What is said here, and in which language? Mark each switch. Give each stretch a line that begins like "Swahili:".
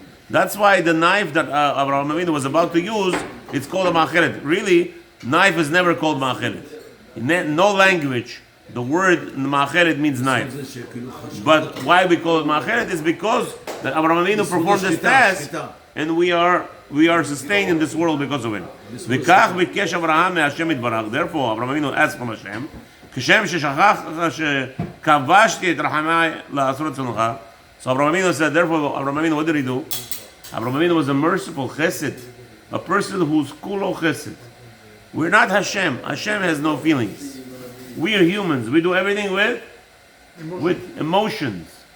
English: That's why the knife that Avraham Avinu was about to use, it's called a ma'achelet. Really, knife is never called ma'achelet. In no language, the word ma'achelet means knife. But why we call it ma'achelet is because that Avraham Avinu performed this task, and we are sustained in this world because of it.
Hebrew: וכך ביקש אברהם מהשם יתברך.
English: Therefore, Avraham Avinu asked from Hashem,
Hebrew: כשם שכבשתי את רחמי לעשות רצונך.
English: So Avraham Avinu said, therefore, Avraham Avinu, what did he do? Avraham Avinu was a merciful chesed, a person who's kulo chesed. We're not Hashem. Hashem has no feelings. We are humans. We do everything with emotions.